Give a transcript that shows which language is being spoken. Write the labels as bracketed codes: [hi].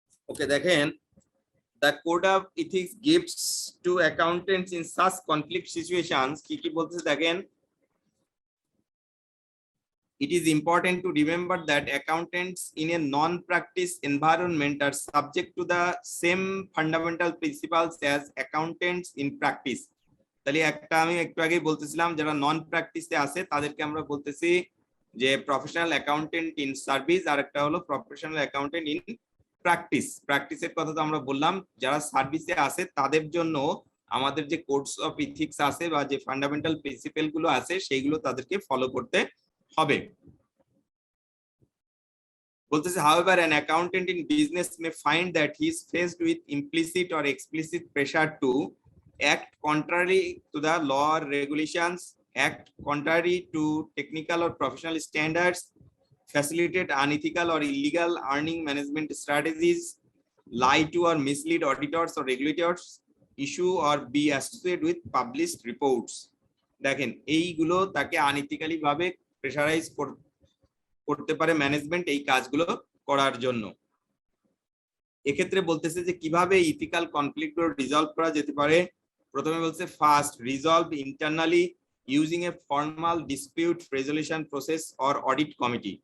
[bn] ওকে, দেখেন [en] the code of ethics gives to accountants in such conflict situations [bn] কি বলতেছে দেখেন। [en] it is important to remember that accountants in a non-practice environment are subject to the same fundamental principles as accountants in practice. [bn] তাহলে একটা আমি একটু আগেই বলতেছিলাম যারা নন প্র্যাকটিসে আছে তাদেরকে আমরা বলতেছি যে প্রফেশনাল অ্যাকাউন্টেন্ট ইন সার্ভিস, আর একটা হলো প্রফেশনাল অ্যাকাউন্টেন্ট ইন প্র্যাকটিস। প্র্যাকটিসের কথা তো আমরা বললাম, যারা সার্ভিসে আছে তাদের জন্য আমাদের যে কোডস অফ ইথিক্স আছে বা যে ফান্ডামেন্টাল প্রিন্সিপল গুলো আছে সেইগুলো তাদেরকে ফলো করতে হবে। বলতেছে [en] however an accountant in business may find that he is faced with implicit or explicit pressure to act contrary to the law or regulations, act contrary to technical or professional standards, facilitate unethical or illegal earning management strategies, lie to or mislead auditors or regulators, issue or be associated with published reports. [bn] দেখেন এইগুলো তাকে আনইথিক্যালি ভাবে pressurise করতে পারে management এই কাজগুলো করার জন্য। এক্ষেত্রে বলতেছে যে কিভাবে ইথিক্যাল কনফ্লিক্ট গুলো রিজলভ করা যেতে পারে। প্রথমে বলছে [en] First, resolve internally using a formal dispute resolution process or audit committee.